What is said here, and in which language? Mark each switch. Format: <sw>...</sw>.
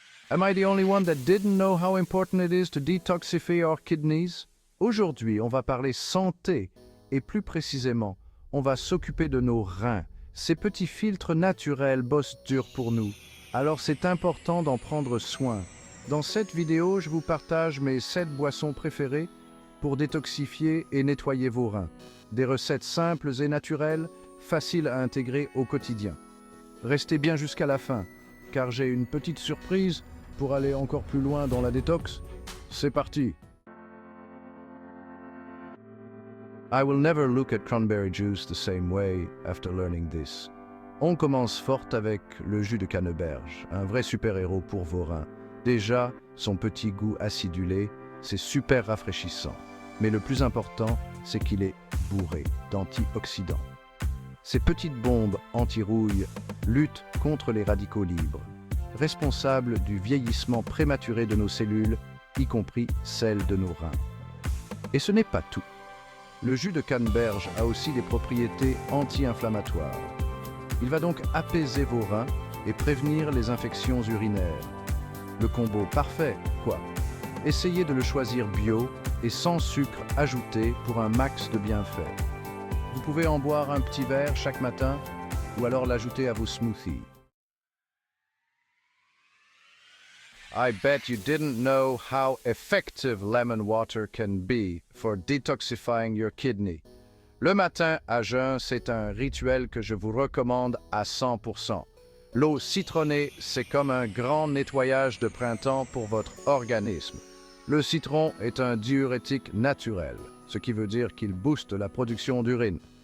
<en>Am I the only one that didn't know how important it is to detoxify our kidneys?</en> <fr>Aujourd'hui, on va parler santé et plus précisément, on va s'occuper de nos reins. Ces petits filtres naturels bossent dur pour nous, alors c'est important d'en prendre soin. Dans cette vidéo, je vous partage mes 7 boissons préférées pour détoxifier et nettoyer vos reins. Des recettes simples et naturelles, faciles à intégrer au quotidien. Restez bien jusqu'à la fin, car j'ai une petite surprise pour aller encore plus loin dans la détox. C'est parti!</fr> <en>I will never look at cranberry juice the same way after learning this.</en> <fr>On commence fort avec le jus de canneberge, un vrai super-héros pour vos reins. Déjà, son petit goût acidulé, c'est super rafraîchissant. Mais le plus important, c'est qu'il est bourré d'antioxydants. Ces petites bombes anti-rouille luttent contre les radicaux libres, responsables du vieillissement prématuré de nos cellules, y compris celles de nos reins. Et ce n'est pas tout. Le jus de canneberge a aussi des propriétés anti-inflammatoires. Il va donc apaiser vos reins et prévenir les infections urinaires. Le combo parfait, quoi. Essayez de le choisir bio et sans sucre ajouté pour un max de bienfaits. Vous pouvez en boire un petit verre chaque matin ou alors l'ajouter à vos smoothies.</fr> <en>I bet you didn't know how effective lemon water can be for detoxifying your kidney.</en> <fr>Le matin à jeun, c'est un rituel que je vous recommande à 100%. L'eau citronnée, c'est comme un grand nettoyage de printemps pour votre organisme. Le citron est un diurétique naturel, ce qui veut dire qu'il booste la production d'urine.</fr>